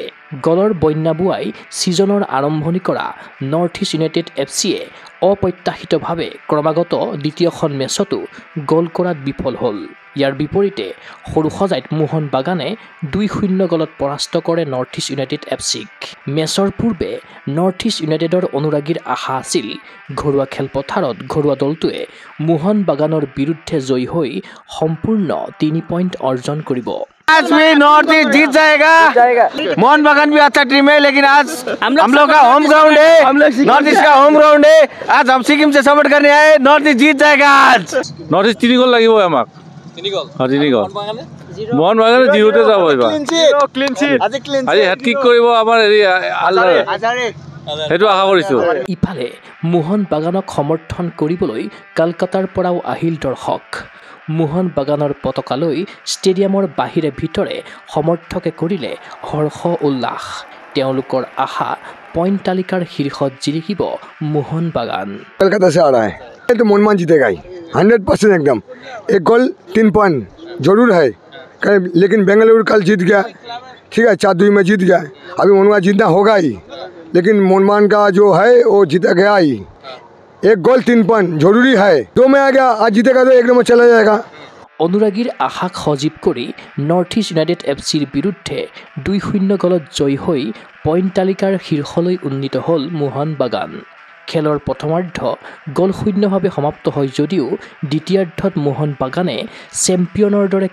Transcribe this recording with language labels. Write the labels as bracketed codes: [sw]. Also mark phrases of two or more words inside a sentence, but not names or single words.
[as] গলৰ বন্যা বুৱাই ছিজনৰ আৰম্ভণি কৰা নৰ্থ ইষ্ট ইউনাইটেড এফচিয়ে অপ্ৰত্যাশিতভাৱে ক্ৰমাগত দ্বিতীয়খন মেচতো গল কৰাত বিফল হ'ল ইয়াৰ বিপৰীতে সৰুসজাইত মোহন বাগানে 2-0 গলত পৰাস্ত কৰে নৰ্থ ইষ্ট ইউনাইটেড এফচিক মেচৰ পূৰ্বে নৰ্থ ইষ্ট ইউনাইটেডৰ অনুৰাগীৰ আশা আছিল ঘৰুৱা খেলপথাৰত ঘৰুৱা দলটোৱে মোহন বাগানৰ বিৰুদ্ধে জয়ী হৈ সম্পূৰ্ণ 3 পইণ্ট অৰ্জন কৰিব [hi] आज भी नॉर्थ ईस्ट जीत जाएगा मोहन बागान भी अच्छा टीम है लेकिन आज हम लोग का [en] home ground [hi] है नॉर्थ ईस्ट का [en] home ground [hi] है आज हम सिक्किम से सपोर्ट करने आए नॉर्थ ईस्ट जीत जाएगा आज [as] नॉर्थ ईस्ट 3 गोल লাগিব আমাক 3 গোল হ্যাঁ 3 গোল মোহন বাগানে জিৰোতে যাব এবাৰ [en] clean sheet [as] আজি হ্যাট্ৰিক কৰিব আমাৰ হেৰি সেইটো আশা কৰিছো ইফালে মোহন বাগানক সমৰ্থন কৰিবলৈ কলকাতাৰ পৰাও আহিল দৰ্শক মোহন বাগানৰ পতাকালৈ ষ্টেডিয়ামৰ বাহিৰে ভিতৰে সমৰ্থকে কৰিলে হৰ্ষ উল্লাস তেওঁলোকৰ আশা পইণ্ট তালিকাৰ শীৰ্ষত জিলিকিব মোহন বাগান [hi] कलकत्ता से आ रहा है तो मोहनबागान जीतेगा ही 100% एकदम 1 गोल 3 पॉइंट जरूर है लेकिन बेंगलुरु कल जीत गया ठीक है 4-2 में जीत गया अभी मोहनबागान जीतना होगा ही लेकिन मोहनबागान का जो है वो जीता गया ही 1 गोल 3 पॉइंट जरूरी है 2 में आ गया आज जीतेगा तो 1 नंबर चला जाएगा [as] অনুৰাগীৰ আশাক সজীৱ কৰি নৰ্থ ইষ্ট ইউনাইটেড এফচিৰ বিৰুদ্ধে 2-0 গলত জয়ী হৈ পইণ্ট তালিকাৰ শীৰ্ষলৈ উন্নীত হ'ল মোহন বাগান খেলৰ প্ৰথমাৰ্ধ গলশূন্যভাৱে সমাপ্ত হয় যদিও দ্বিতীয়াৰ্ধত মোহন বাগানে চেম্পিয়নৰ দৰে